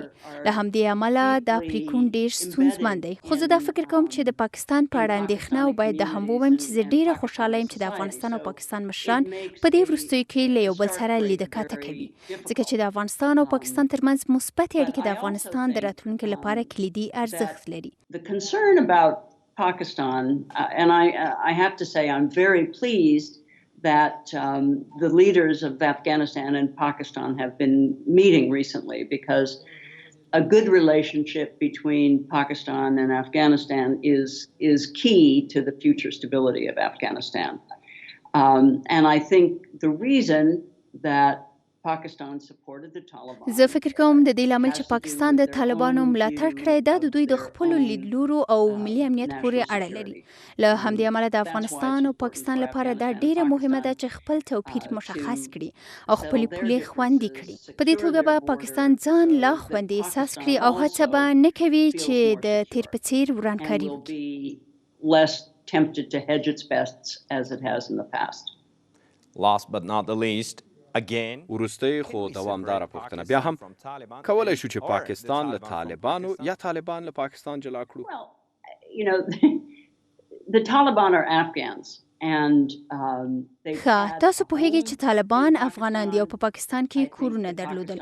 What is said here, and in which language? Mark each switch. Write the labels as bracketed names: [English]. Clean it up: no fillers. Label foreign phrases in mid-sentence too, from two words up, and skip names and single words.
[Pashto] له همدې امله دا پریکون ډېر ستونزمن دی. خو زه دا فکر کوم چې د پاکستان په اړه اندېښنه او باید دا هم ووایم چې زه ډېره خوشحاله یم چې د افغانستان او پاکستان مشران په دې وروستیو کې له یو بل سره لیدکاته کوي، ځکه چې د افغانستان او پاکستان ترمنځ مثبتې اړیکې د افغانستان د راتلونکي لپاره کلیدي ارزښت لري. [English] The concern about Pakistan, and I have to say I'm very pleased that the leaders of Afghanistan and Pakistan have been meeting recently, because a good relationship between Pakistan and Afghanistan is key to the future stability of Afghanistan. And I think the reason that Pakistan supported the Taliban. [Pashto] زه فکر کوم د دې لامل چې پاکستان د طالبانو ملاتړ کړی دا د دوی د خپلو لیدلورو او ملي امنیت پورې اړه لري. له همدې امله د افغانستان او پاکستان لپاره دا ډیره مهمه ده چې خپل توپیر مشخص کړي او خپلې پولې خوندي کړي. په دې توګه به پاکستان ځان لا خوندي احساس کړي او هڅه به نه کوي چې د تیر په څیر ورانکاري وکړي. [English] Tempted to hedge its bets as it has in the past. Last but not the least, again, [Pashto] وروستۍ خو دوامداره پوښتنه، بیا هم کولی شو چې پاکستان له طالبانو یا طالبان له پاکستان جلا کړو؟ [English] Well, the Taliban are Afghans. [Pashto] ښه، تاسو پوهیږئ چې طالبان افغانان دي او په پاکستان کې کورونه درلودل.